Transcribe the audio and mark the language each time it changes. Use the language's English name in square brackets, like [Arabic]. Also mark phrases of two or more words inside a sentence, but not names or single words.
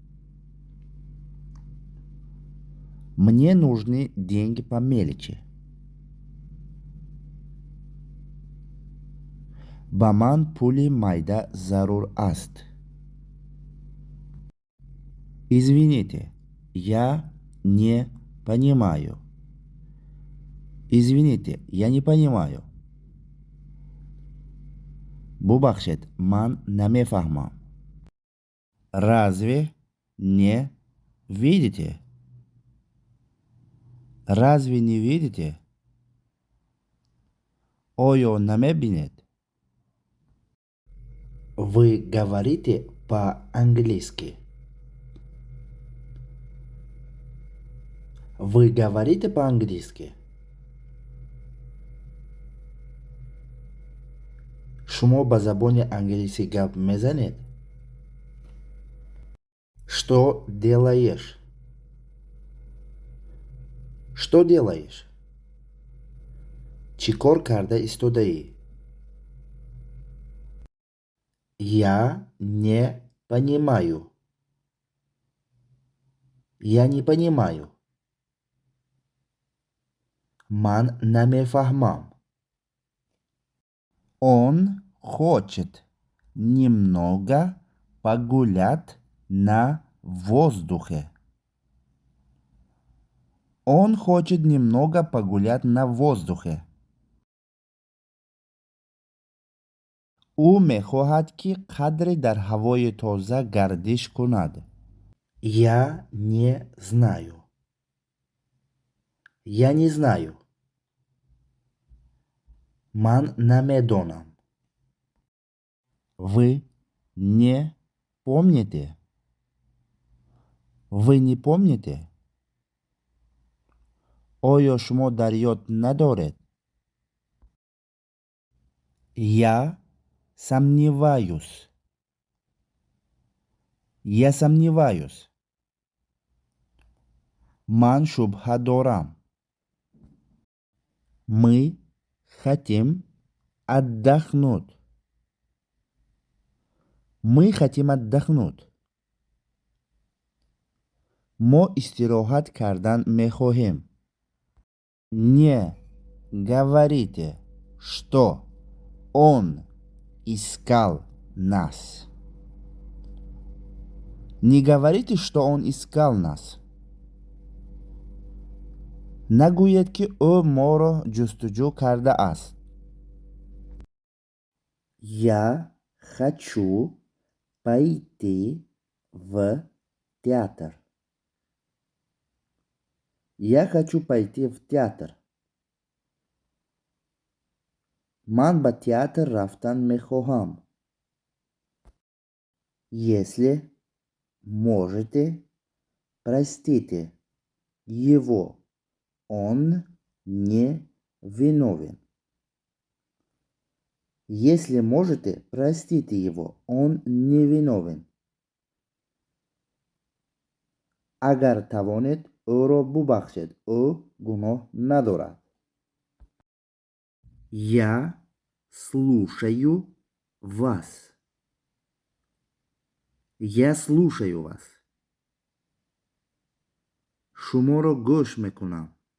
[Russian] Мне нужны деньги по мелочи. [Tajik] Ба ман пули майда зарур аст. [Russian] Извините, я не понимаю. Извините, я не понимаю. [Tajik] бубахшед, ман намефаҳмам. [Russian] Разве не видите? Разве не видите? [Tajik] Оё намебинед? [Russian] Вы говорите по-английски? Вы говорите по-английски? [Tajik] Шумо ба забони англисӣ гап мезанед? [Russian] Что делаешь? Что делаешь? [Tajik] Чӣ кор карда истодаӣ? [Russian] Я не понимаю. Я не понимаю. [Tajik] Ман намефаҳмам. [Russian] Он хочет немного погулять на воздухе. Он хочет немного погулять на воздухе. [Tajik] ӯ мехоҳад ки қадре дар ҳавои тоза гардиш кунад. [Russian] Я не знаю. Я не знаю. [Tajik] Ман намедонам. [Russian] Вы не помните? Вы не помните? [Tajik] Оё шумо дар ёд надоред? [Russian] Я сомневаюсь. Я сомневаюсь. [Tajik] Ман шубҳа дорам. [Russian] Мы хотим отдохнуть. Мы хотим отдохнуть. [Tajik] Мо истироҳат кардан мехоҳем. [Russian] Не говорите, что он искал нас. Не говорите, что он искал нас. [Tajik] Нагӯед ки ӯ моро ҷустуҷӯ кардааст. [Russian] Я хочу пойти в театр. Я хочу пойти в театр. [Tajik] Ман ба театр рафтан мехоҳам. [Russian] Если можете, простите его. Он не виновен. Если можете, простите его. Он не виновен. [Tajik] Агар тавонед, ӯро бубахшед. Ӯ гуноҳ надорад. [Russian] Я слушаю вас. Я слушаю вас. [Tajik] Шуморо гӯш мекунам.